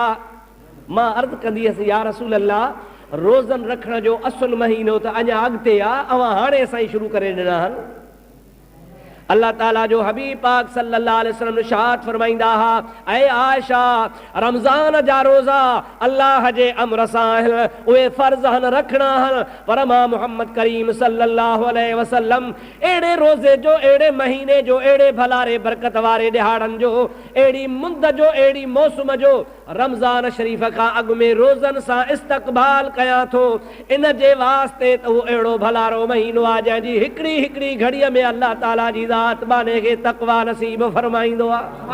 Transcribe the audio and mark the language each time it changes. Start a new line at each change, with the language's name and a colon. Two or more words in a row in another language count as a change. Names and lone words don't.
Sindhi: मां अर्ज़ कंदी हुअसि,
Arabic: يا رسول الله,
Sindhi: रोज़नि रखण जो असुल महीनो त अञा अॻिते आहे, अवां हाणे असां ई शुरू करे ॾिना आहिनि। अल्लाह ताला जो हबीब पाक
Arabic: صلى الله عليه وسلم
Sindhi: इरशाद फरमाईंदा हा, ऐ आयशा, रमज़ान जा रोज़ा अल्लाह जे अमर सां आहिनि, उहे फ़र्ज़ आहिनि, रखणा आहिनि, पर मां मुहम्मद करीम
Arabic: صلى الله عليه وسلم
Sindhi: अहिड़े रोज़े जो, अहिड़े महीने जो, अहिड़े भलारे बरकत वारे ॾिहाड़नि जो, अहिड़ी मुंद जो, अहिड़ी मौसम जो रमज़ान शरीफ़ खां अॻु में रोज़नि सां इस्तक़बाल कयां थो। इन जे वास्ते त उहो अहिड़ो भलारो महीनो आहे जंहिंजी हिकिड़ी हिकिड़ी घड़ीअ में अल्लाह ताला जी ज़ात बाने खे तक़वा नसीब फरमाईंदो आहे।